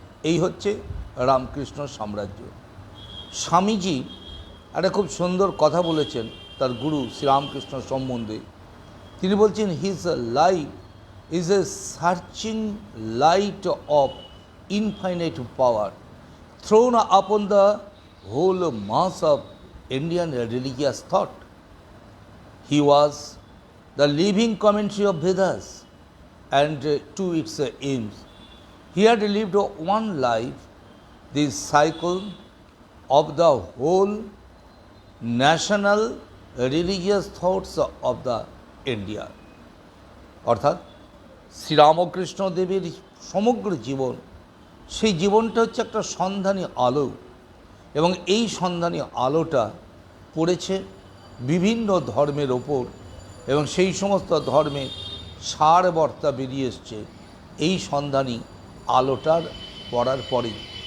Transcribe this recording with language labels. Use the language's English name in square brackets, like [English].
[Bangla] এই হচ্ছে রামকৃষ্ণ সাম্রাজ্য। স্বামীজি একটা খুব সুন্দর কথা বলেছেন তার গুরু শ্রীরামকৃষ্ণ সম্বন্ধে। তিনি বলছেন, [English] His life is a searching light of infinite power thrown upon the whole mass of Indian religious thought. He was the living commentary of Vedas and to its aims. He had lived one life, the cycle of the whole national religious thoughts of the India. [Bangla] অর্থাৎ শ্রীরামকৃষ্ণ দেবের সমগ্র জীবন, সেই জীবনটা হচ্ছে একটা সন্ধানী আলো, এবং এই সন্ধানী আলোটা পড়েছে বিভিন্ন ধর্মের ওপর, এবং সেই সমস্ত ধর্মের সারবর্তা বেরিয়ে এসছে এই সন্ধানী আলোটার পড়ার পরেই।